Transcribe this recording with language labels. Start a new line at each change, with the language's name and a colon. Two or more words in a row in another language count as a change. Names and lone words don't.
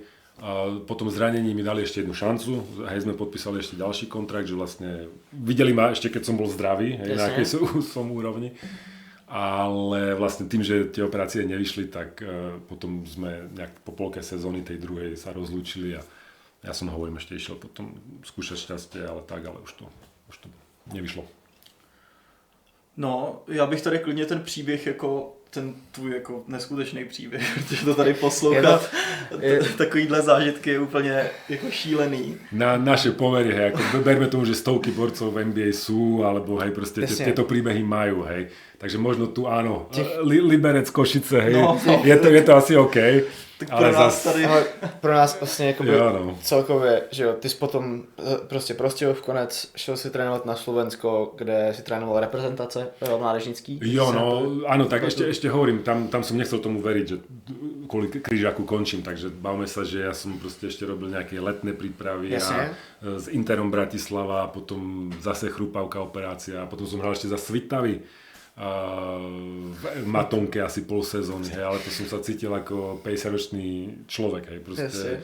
Slovak: A potom zranení mi dali ešte jednu šancu, hej, sme podpísali ešte ďalší kontrakt, že vlastne videli ma ešte keď som bol zdravý, hej, na akej som úrovni. Ale vlastne tým, že tie operácie nevyšli, tak potom sme nejak po polke sezóny tej druhej sa rozlúčili a ja som hovorím ešte išiel potom skúšať šťastie, ale už to nevyšlo.
Czech: No, já bych tady klidně ten příběh jako ten tvůj jako neskutečný příběh, protože to tady poslouchat, takovýhle zážitky je úplně jako šílený.
Slovak: Na naše pomery, hej, ako berme tomu, že stovky borcov v NBA sú, alebo hej, proste tieto príbehy majú, hej. Takže možno tu áno, Liberec, Košice, hej, no. Je to asi OK.
Czech: Tak pro nás tady... Ale pro nás vlastně jakoby celkově, že jo, ty jsi potom prostě Prostějov konec šel si trénovat na Slovensko, kde si trénoval reprezentace mládežnický. Jo, no,
Slovak: áno, tak ešte hovorím, tam som nechcel tomu veriť, že kvôli Kryžáku končím, takže bavme sa, že ja som proste ešte robil nejaké letné prípravy a s Interom Bratislava, potom zase chrupavka operácia, a potom som hral ešte za Svitavy. V Matonke asi pol sezóny, hej, ale to som sa cítil ako 50-ročný človek, hej, proste.